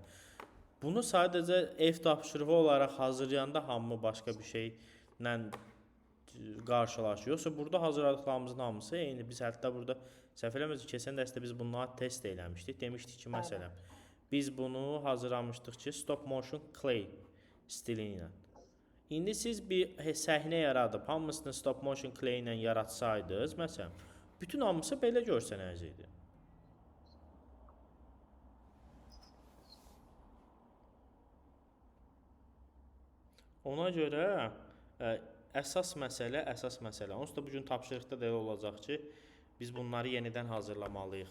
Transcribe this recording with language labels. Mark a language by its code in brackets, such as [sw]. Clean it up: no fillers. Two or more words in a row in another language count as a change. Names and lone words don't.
[az] Bunu sadəcə ev tapşırığı olaraq hazırlayanda hamı başqa bir şeylə qarşılaşır. Yoxsa burada hazırladıqlarımızın hamısı eyni. Biz hətta burada səhv eləmirəm, keçən dərsdə biz bunları test eləmişdik. Demişdik ki, məsələn, biz bunu hazırlamışdıq ki, [en] stop motion clay [az] stili ilə. İndi siz bir səhnə yaradıb, hamısını [en] stop motion clay [az] ilə yaratsaydınız, məsələn, bütün hamısı belə görsənəcəkdi. Ona görə əsas məsələ. Onsuz da bugün tapşırıqda da elə olacaq ki, biz bunları yenidən hazırlamalıyıq.